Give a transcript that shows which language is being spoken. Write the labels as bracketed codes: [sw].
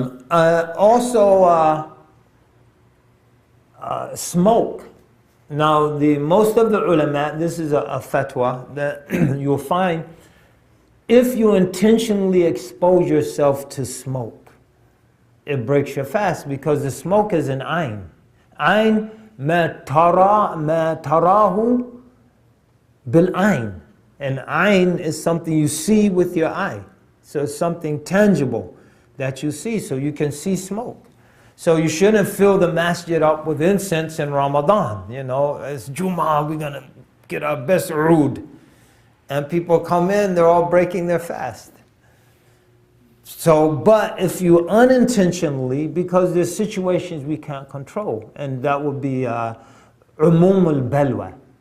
[en] Also, smoke. Now, most of the ulama, this is a fatwa that you'll find, if you intentionally expose yourself to smoke, it breaks your fast because the smoke is an ayn. [ar] Ayn ما تراه بالعين. [en] And ayn is something you see with your eye. So it's something tangible that you see, so you can see smoke. So you shouldn't fill the masjid up with incense in Ramadan. You know, it's Jummah, we're going to get our best oud. And people come in, they're all breaking their fast. So, but if you unintentionally, because there's situations we can't control, and that would be umum al-balwa.